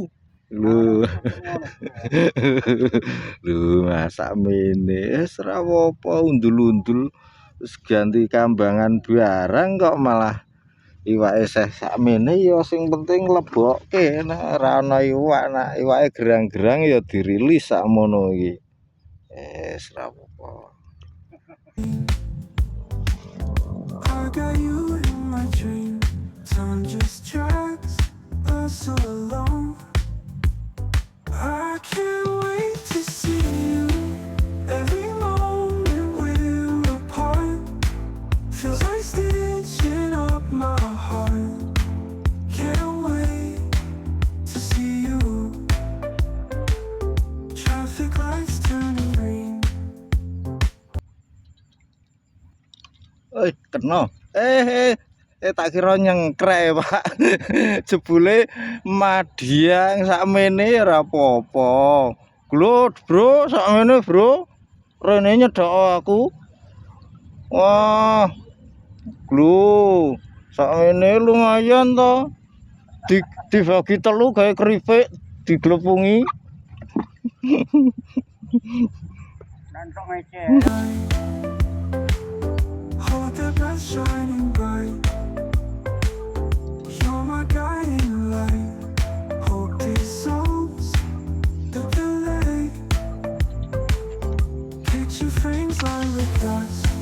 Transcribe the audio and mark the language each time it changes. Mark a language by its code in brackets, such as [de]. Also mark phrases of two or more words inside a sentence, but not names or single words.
[jv] Lho. Lho, masak mene wis ora apa undul-undul terus ganti kambangan barang kok malah iwake sakmene ya sing penting lebokke nek ora ana iwak nak iwake gerang-gerang ya dirilis sakmono iki. Wis ora apa. [en] I got you in my dream. Time just drags us all along. I can't wait to see you. Every moment we're apart feels like stitching up my heart. Can't wait to see you. Traffic lights turning green. [jv] Kena. Tak kira nyengkrek, Pak. Jebule Madiang sakmene ya ora apa-apa. Glut, Bro, sakmene, Bro. Rene nyedhak aku. Wah. Glu. Sakmene lumayan to. Dibagi telu gawe keripik, diglepungi. Nantok ngece. [en] Hold the breath shining bright. You're my guiding light. Hope dissolves the delay. Picture frames lined with dust.